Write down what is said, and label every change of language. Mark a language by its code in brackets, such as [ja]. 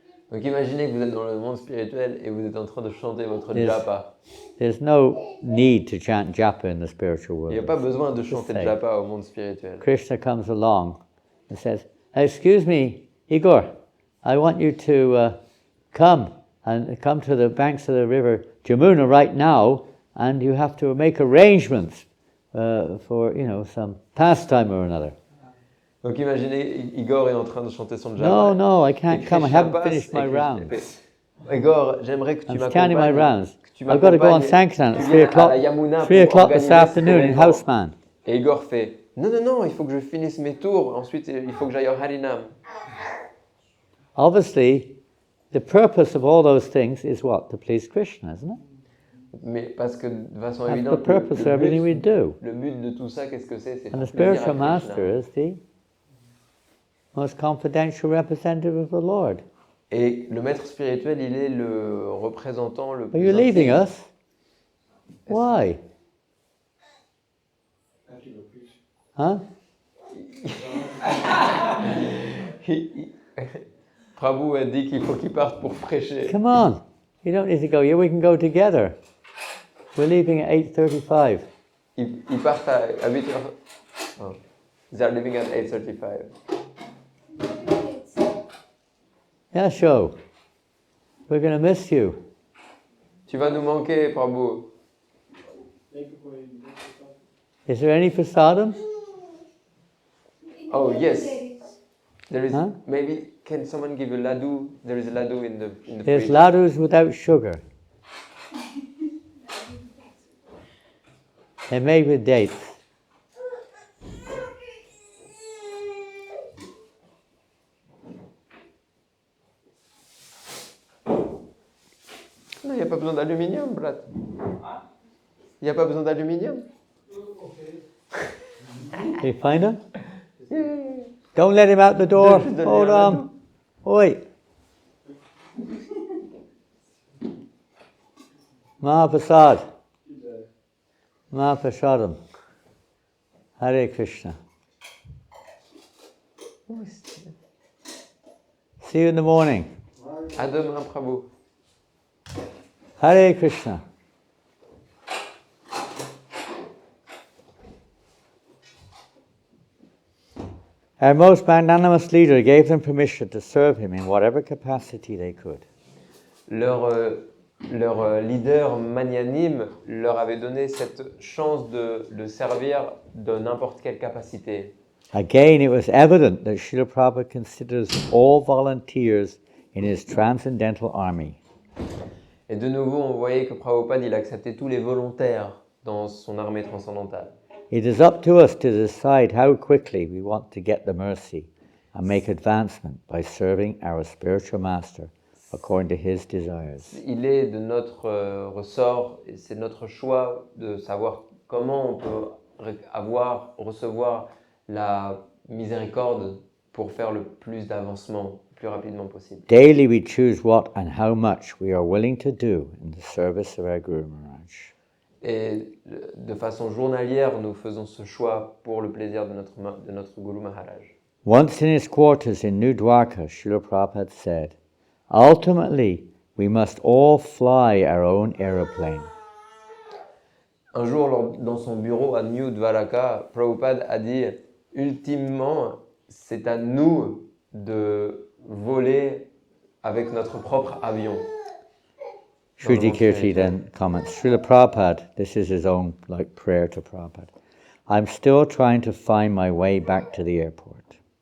[fr] Donc imaginez que vous êtes dans le monde spirituel et vous êtes en train de chanter votre japa. [en] There's no need to chant japa in the spiritual world. [fr] Il n'y a pas besoin de chanter japa au monde spirituel. [en] Krishna comes along and says, "Excuse me, Igor, I want you to come to the banks of the river Jamuna right now, and you have to make arrangements for some pastime or another." [fr] Donc imaginez, Igor est en train de chanter son japa. [en] No, I can't come. I haven't finished my rounds. [fr] Igor, j'aimerais que tu m'accompagnes. [en] I'm my rounds. I've got to go on Sankirtan at 3 o'clock. 3 o'clock this afternoon in Houseman. [fr] Et Igor fait, non, il faut que je finisse mes tours. Ensuite, il faut que j'aille au Harinam. [en] Obviously, the purpose of all those things is what? To please Krishna, isn't it? [fr] Mais parce que de façon [en] That's [fr] évidente, [en] the purpose of everything we do. [fr] Le but de tout ça, qu'est-ce que c'est? [en] And the spiritual master is the most confidential representative of the Lord. [fr] Et le maître spirituel, il est le représentant le plus [en] Are you leaving us? Why? Huh? [fr] Prabhu a dit qu'il faut qu'il parte pour prêcher. [en] Come on. You don't need to go. Yeah, we can go together. We're leaving at 8:35. [fr] Ils partent à 8h. [en] Oh. They're leaving at 8:35. Yeah, show. We're going to miss you. [fr] Tu vas nous manquer, Prabhu. [en] Is there any prasadam? Oh, yes. There is. Huh? Maybe, can someone give a laddu? There is a laddu in the There's fridge. laddus without sugar. They're made with dates. [fr] Non, il n'y a pas besoin d'aluminium, Brat. Il n'y a pas besoin d'aluminium. [en] You find him? Don't let him out the door. Hold on. Oi. Mahaprasad. Mahaprasadam. Hare Krishna. See you in the morning. [fr] À demain, Prabhu. [en] Hare Krishna. Our most magnanimous leader gave them permission to serve him in whatever capacity they could. [fr] Leur leader magnanime leur avait donné cette chance de le servir de n'importe quelle capacité. [en] Again, it was evident that Srila Prabhupada considers all volunteers in his transcendental army. [fr] Et de nouveau, on voyait que Prabhupada, il acceptait tous les volontaires dans son armée transcendantale. [en] It is up to us to decide how quickly we want to get the mercy and make advancement by serving our spiritual master according to his desires. [fr] Il est de notre ressort, et c'est notre choix de savoir comment on peut recevoir la miséricorde pour faire le plus d'avancement plus rapidement possible. [en] Daily we choose what and how much we are willing to do in the service of our Guru Maharaj. [fr] Et de façon journalière, nous faisons ce choix pour le plaisir de notre Guru Maharaj. [en] Once in his quarters in New Dwarka, Srila Prabhupada said, ultimately, we must all fly our own aeroplane. [fr] Un jour, dans son bureau à New Dwaraka, Prabhupada a dit « Ultimement, c'est à nous de voler avec notre propre avion. » [en] Srutakirti then comments, Srila Prabhupada, this is his own prayer to Prabhupada, I'm still trying to find my way back to the airport.